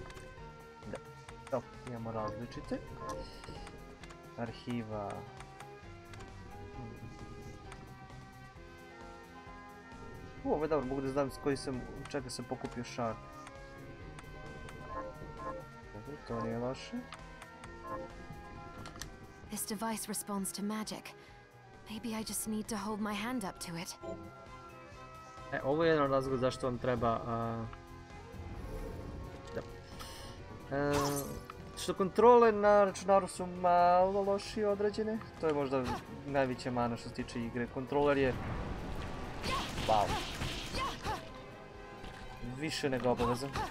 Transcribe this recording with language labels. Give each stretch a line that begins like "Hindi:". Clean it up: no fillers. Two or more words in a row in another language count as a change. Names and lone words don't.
Serbian: Da, to imamo različite. Arhiva. Ovo je dobro, mogu da znam s koji sam, čega sam pokupio šard. Dobro, to nije loše.
English: This device responds to magic. Maybe I just need to hold my hand up to it.
Serbian: Ovo je jedan razlog zašto vam treba... Što kontrole na računaru su malo lošije određene. To je možda najveća mana što se tiče igre. Kontroler je... Wow. Više nego obavezan.